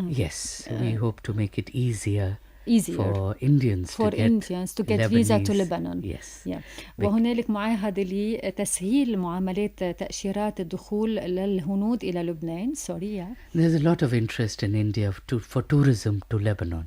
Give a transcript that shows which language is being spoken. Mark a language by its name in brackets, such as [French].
[English] Yes, we hope to make it easier for Indians to get visa to Lebanon. Yes. Yeah. [Arabic] وهنالك معاهدة لتسهيل معاملات تأشيرات الدخول للهنود إلى لبنان. [English] Sorry. Yeah. There's a lot of interest in India for tourism to Lebanon.